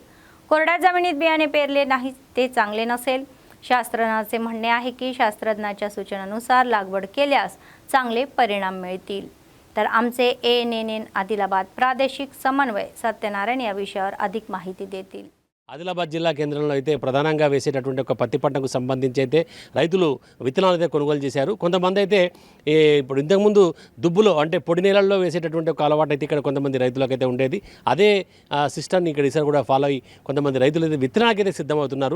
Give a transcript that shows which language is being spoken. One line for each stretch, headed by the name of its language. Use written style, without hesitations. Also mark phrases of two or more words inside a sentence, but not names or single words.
Marathi: कोरड्या जमिनीत बियाणे पेरले नाही ते चांगले नसेल. शास्त्रज्ञांचे म्हणणे आहे की शास्त्रज्ञांच्या सूचनानुसार लागवड केल्यास चांगले परिणाम मिळतील. तर आमचे ANN आदिलाबाद प्रादेशिक समन्वय సత్యనారాయణ या विषयावर अधिक माहिती देतील.
Telugu: ఆదిలాబాద్ జిల్లా కేంద్రంలో అయితే ప్రధానంగా వేసేటటువంటి ఒక పత్తి పంటకు సంబంధించి అయితే రైతులు విత్తనాలు అయితే కొనుగోలు చేశారు. కొంతమంది అయితే ఇప్పుడు ఇంతకుముందు దుబ్బులో అంటే పొడి నేలల్లో వేసేటటువంటి ఒక అలవాటు అయితే ఇక్కడ కొంతమంది రైతులకైతే ఉండేది. అదే సిస్టమ్ని ఇక్కడ ఈసారి కూడా ఫాలో అయ్యి కొంతమంది రైతులు అయితే విత్తనాలకైతే సిద్ధమవుతున్నారు.